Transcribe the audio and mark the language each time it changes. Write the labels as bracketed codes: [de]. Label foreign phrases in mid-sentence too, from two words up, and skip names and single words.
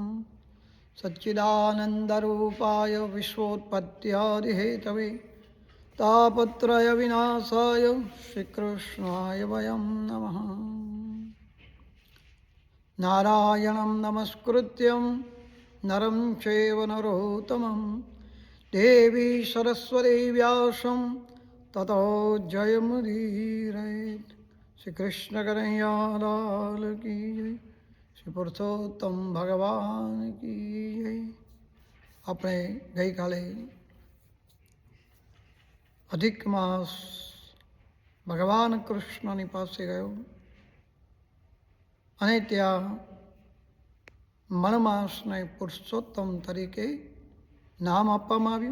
[sa] सच्चिदानन्दरूपाय विश्वोत्पत्त्यादिहेतवे तापत्रयविनाशाय श्रीकृष्णाय वयं नमः। नारायणं नमस्कृत्यं नरं चैव नरोत्तमं देवी सरस्वती व्यासं ततो जयमुदीरयेत्। [hi] श्री कृष्ण कन्हैया लाल की जय, श्री पुरुषोत्तम भगवान की जय। [gu] આપણે ગઈકાલે અધિક માસ ભગવાન કૃષ્ણની પાસે ગયો અને ત્યાં મણમાસને પુરુષોત્તમ તરીકે નામ આપવામાં આવ્યું.